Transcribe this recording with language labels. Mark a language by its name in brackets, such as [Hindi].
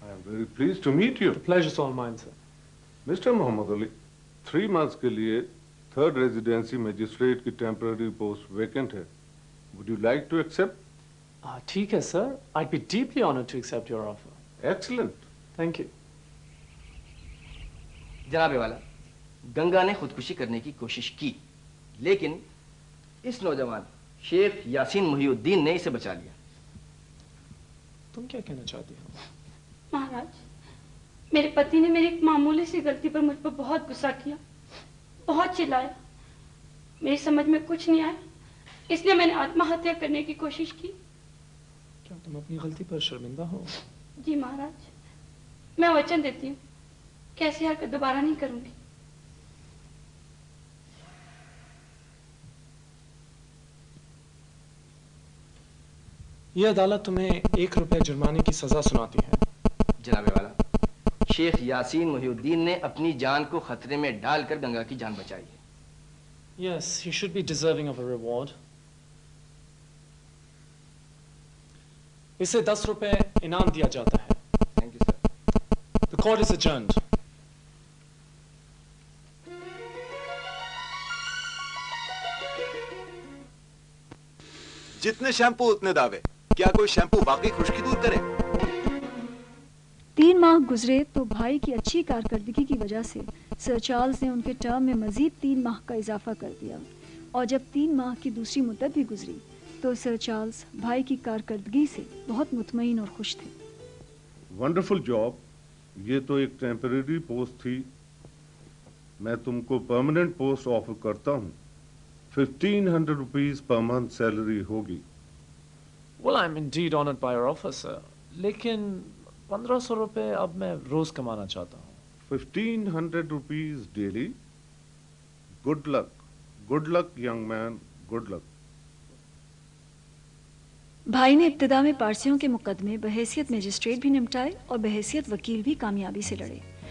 [English] Very pleased to meet you. The pleasure's all mine, sir. Mr. [Hindi] Muhammad Ali, 3 months के लिए third residency magistrate की temporary post vacant है. [English] Would you like to accept? [Hindi] ठीक है, sir. [English] I'd be deeply honored to accept your offer. Excellent. Thank you. [Hindi] जनाबे वाला, गंगा ने खुदकुशी करने की कोशिश की, लेकिन इस नौजवान शेख यासीन मुहिउद्दीन ने इसे बचा लिया. तुम क्या कहना चाहती हो? महाराज, मेरे पति ने मेरी एक मामूली सी गलती पर मुझ पर बहुत गुस्सा किया, बहुत चिल्लाया. मेरी समझ में कुछ नहीं आया, इसलिए मैंने आत्महत्या करने की कोशिश की. क्या तुम अपनी गलती पर शर्मिंदा हो? जी महाराज, मैं वचन देती हूँ कि ऐसी हरकत दोबारा नहीं करूंगी. ये अदालत तुम्हें 1 रुपया जुर्माने की सजा सुनाती है. जनाबे वाला, शेख यासीन मुहिउद्दीन ने अपनी जान को खतरे में डालकर गंगा की जान बचाई है. [English] Yes, he should be deserving of a reward. [Hindi] इसे 10 रुपए इनाम दिया जाता है. [English] Thank you, sir. The court is adjourned. [Hindi] जितने शैम्पू उतने दावे. क्या कोई शैम्पू वाकई खुश्की दूर करे? 3 माह गुजरे तो भाई की अच्छी कारकर्दगी की वजह से सर चार्ल्स ने उनके टर्म में मजीद 3 माह का इजाफा कर दिया. और जब 3 माह की दूसरी मुद्दत भी गुजरी तो सर चार्ल्स भाई की कारकर्दगी से बहुत मुतमईन और खुश थे. [English] Wonderful job. [Hindi] ये तो एक टेम्पररी पोस्ट थी. मैं तुमको परमानेंट पोस्ट ऑफर करता हूँ. 1500 रुपीज पर मंथ सैलरी होगी. [English] Well, I'm indeed honored by your offer, sir. [Hindi] लेकिन 1500 रुपए अब मैं रोज कमाना चाहता हूँ. [English] 1500 rupees daily. Good luck. Good luck young man. Good luck. [Hindi] भाई ने इब्तिदा में पारसियों के मुकदमे बहैसियत मजिस्ट्रेट भी निपटाए और बहैसियत वकील भी कामयाबी से लड़े.